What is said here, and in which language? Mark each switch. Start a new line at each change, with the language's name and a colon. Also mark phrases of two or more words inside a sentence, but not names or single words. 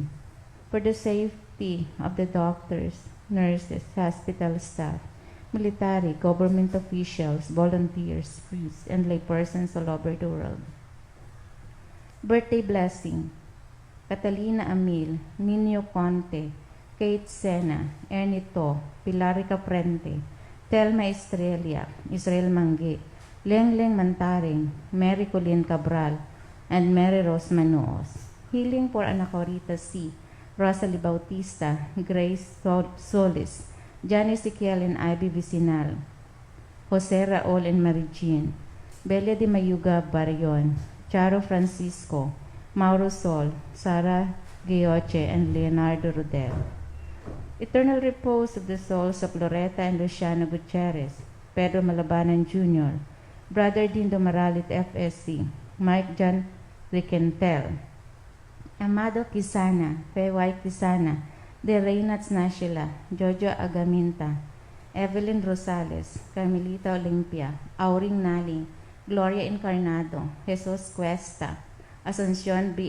English: For the safety of the doctors, nurses, hospital staff, military, government officials, volunteers, priests, and laypersons all over the world. Birthday blessing: Catalina Amil, Nino Conte, Kate Sena, Ernie To, Pilar Caprente, Telma Estrella, Israel Mangge, Lengleng Mantaring, Mary Colleen Cabral, and Mary Rose Manoos. Healing for Anacorita C., Rosalie Bautista, Grace Solis, Janice Siquiel and Ivy Vicinal, Jose Raul and Mary Jean, Belia de Mayuga Barion, Charo Francisco, Mauro Sol, Sara Gioche, and Leonardo Rodel. Eternal repose of the souls of Loretta and Luciano Gutierrez, Pedro Malabanan Jr., Brother Dindo Maralit FSC, Mike John Riquentel, Amado Quisana, Feway Quisana, De Reynats Nashila, Jojo Agaminta, Evelyn Rosales, Carmelita Olimpia, Auring Naling, Gloria Encarnado, Jesus Cuesta, Asuncion B.